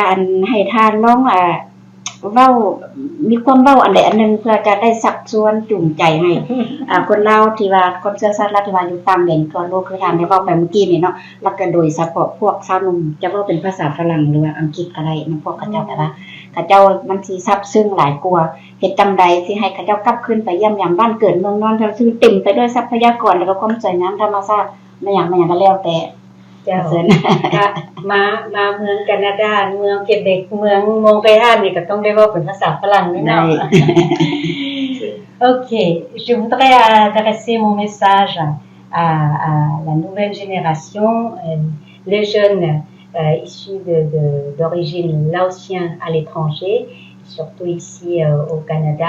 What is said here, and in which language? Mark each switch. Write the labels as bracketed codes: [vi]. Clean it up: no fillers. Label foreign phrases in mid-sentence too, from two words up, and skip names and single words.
[lo] ໃຫ້ທານນ້ອງເວົ້າມີຄວາມເວົ້າອັນໃດອັນນຶ່ງເພື່ອຈະໄດ້ຊັກຊວນຈູງໃຈໃຫ້ຄົນລາວທີ່ວ່າຄົນເຊື້ອຊາດລາວທີ່ວ່າຢູ່ຕ່າງແດນທົ່ວໂລກຄືທາງໄດ້ເວົ້າໄປເມື່ອກີ້ນີ່ເນາະແລ້ວກໍໂດຍສະເພາະພວກຊາວນຸ່ມຈະເວົ້າເປັນພາສາຝຣັ່ງຫຼືວ່າອັງກິດກໍໄດ້ມັນພວກເຂົາເຈົ້າແຕ່ວ່າເຂົາເຈົ້າມັນສິຊັບຊຶ້ງຫຼາຍກວ່າເຮັດຈັ່ງໃດສິໃຫ້ເຂົາເຈົ້າກັບຄືນໄປຢ້ຽມຢາມບ້ານເກີດເມືອງນອນທັງຊຶ່ງເຕັມໄປດ້ວຍຊັບພະຍາກອນແລ້ວກໍຄວາມສວຍງາມທຳມະຊາດບໍ່ຢ່າງກໍແລ້ວແຕ່ ເຈົ້າ ເຊີນ ກໍມາເມືອງແຄນາດາເມືອງເກເບກເມືອງມອງໄກຮັນນີ່ກໍຕ້ອງໄດ້ເວົ້າເປັນພາສາຝຣັ່ງແນ່ເນາະ [fr] OK, je voudrais adresser mon message à la nouvelle génération, les jeunes issus d'origine laotienne à l'étranger, surtout ici au Canada.